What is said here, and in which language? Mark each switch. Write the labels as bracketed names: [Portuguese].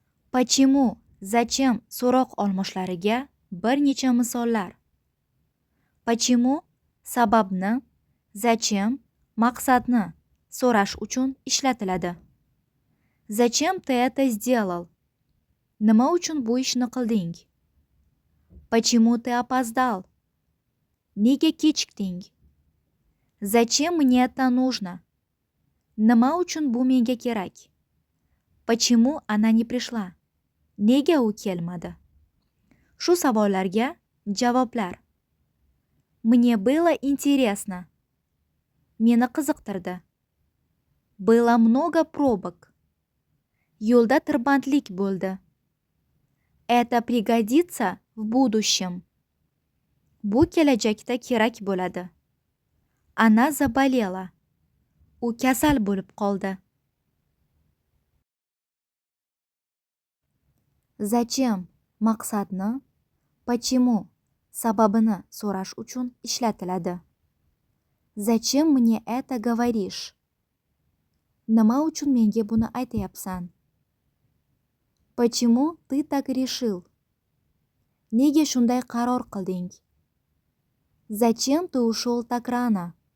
[Russian] Почему, zachем [Uzbek] so'roq olmoshlariga bir necha misollar. [Russian] Почему [Uzbek] sababni, zachем maqsadni so'rash uchun ishlatiladi. [Russian] Zachем ты это сделал? [Uzbek] Nima uchun bu ishni qilding? [Russian] Почему ты опоздал? [Uzbek] Nega kechikding? [Russian] Zachем мне это нужно? [Uzbek] Nima uchun bu menga kerak? [Russian] Почему она не пришла? [Uzbek] Nega u kelmadi? Shu savollarga javoblar. [Russian] Мне было интересно. [Uzbek] Meni qiziqtirdi. [Russian] Было много пробок. [Uzbek] Yo'lda tirbandlik bo'ldi. [Russian] Это пригодится в будущем. [Uzbek] Bu kelajakda kerak bo'ladi. [Russian] Она заболела. [Uzbek] U kasal bo'lib qoldi. Zachем maqsadni, [Russian] почему [Uzbek] sababini so'rash uchun ishlatiladi. [Russian] Zachем мне это говоришь? [Uzbek] Nima uchun menga buni aytayapsan? [Russian] Почему ты так решил? [Uzbek] Nega shunday qaror qilding? [Russian] Zachем ты ушел так рано?